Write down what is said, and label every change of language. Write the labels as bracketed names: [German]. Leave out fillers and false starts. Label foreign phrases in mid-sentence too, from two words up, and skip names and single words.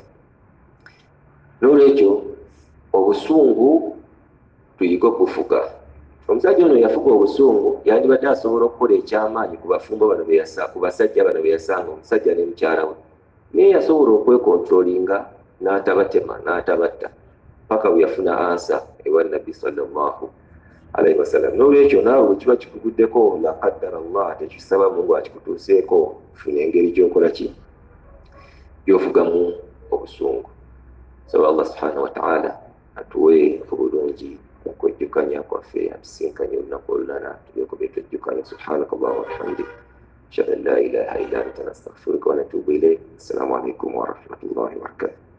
[Ganda] N'olwekyo obusungu tuyige okufuga. Omusajja ono yafuga obusungu, yandibadde asobola okukola ekyamaanyi ku bafumbo bano ku basajja bano be yasanga, omusajja ne mukyala we. Naye yasobola okwekontrolinga n'atabatema n'atabatta. paka bwe yafuna ansa ewa nabbi [Arabic] صلى الله عليه وسلم. [Ganda] N'olwekyo naawe bwe kiba kikuguddeko [Arabic] لا قدر الله, [Ganda] tekisaba Mungu akikutuuseeko, funa engeri gy'okola ki, gy'ofugamu obusungu. Saba Allah [Arabic] سبحانه وتعالى [Ganda] atuwe obulungi okwejjukanya kwaffe, atusinkanye olunaku olulala tubeeko betwejjukanya. [Arabic] سبحانك اللهم وبحمدك أشهد أن لا إله إلا أنت نستغفرك ونتوب إليك. السلام عليكم ورحمة الله وبركاته.